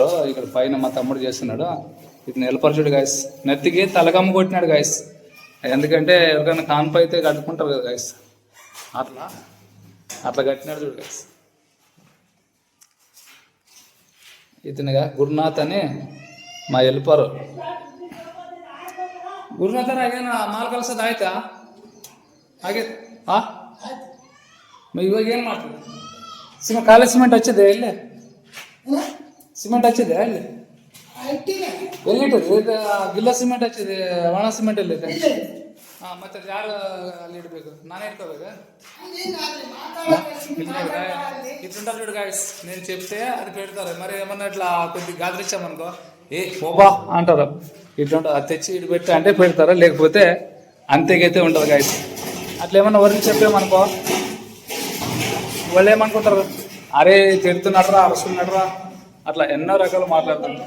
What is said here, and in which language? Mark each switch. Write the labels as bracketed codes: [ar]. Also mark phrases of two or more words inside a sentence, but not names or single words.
[te] ఇక్కడ పైన మా తమ్ముడు చేస్తున్నాడు. ఇతను హెల్పర్ చూడు గైస్. నెత్తికి తలగమ్మ కొట్టినాడు గైస్. ఎందుకంటే ఎవరికైనా కాన్పు అయితే కట్టుకుంటారు కదా గైస్, అట్లా అట్లా కట్టినాడు చూడు గైస్. ఇతనిగా గురునాథ్ అని మా వెళ్ళిపోరు. [kn] ಗುರುನಾಥ ಆಗೇನ ಮಾಲ್ ಕಳ್ಸೋದು ಆಯ್ತಾ? ಹಾಗೆ ಇವಾಗ ಏನು ಮಾಡ್ತೀವಿ? ಖಾಲಿ ಸಿಮೆಂಟ್ ಹಚ್ಚಿದೆ ಎಲ್ಲಿ? ಸಿಮೆಂಟ್ ಹಚ್ಚಿದೆ ಅಲ್ಲಿ ಎಲ್ಲಿಟ್ಟಿದೆ? ಇದು ಗಿಲ್ಲ ಸಿಮೆಂಟ್ ಹಚ್ಚಿದೆ, ಒಣ ಸಿಮೆಂಟ್ ಎಲ್ಲಿದೆ? ಮತ್ತೆ ಯಾರು ಅಲ್ಲಿ ಇಡಬೇಕು? ನಾನೇ ఇట్టుకోಬೇಕಾ? [te] ఇట్లుంటారు చూడు గాయస్, నేను చెప్తే అది పెడతారు. మరి ఏమన్నా ఇట్లా కొద్దిగా గాదిరిచ్చామనుకో ఏ పోబా అంటారు. ఇట్లుంటుంది, అది తెచ్చి ఇటు పెట్టి అంటే పెడతారు, లేకపోతే అంతేకైతే ఉంటుంది గాయస్. అట్లా ఏమన్నా వరకు చెప్పామనుకో వాళ్ళు ఏమనుకుంటారు, అరే తిడుతున్నాడరా, అరుస్తున్నాడరా, అట్లా ఎన్నో రకాలు మాట్లాడుతుంటారు.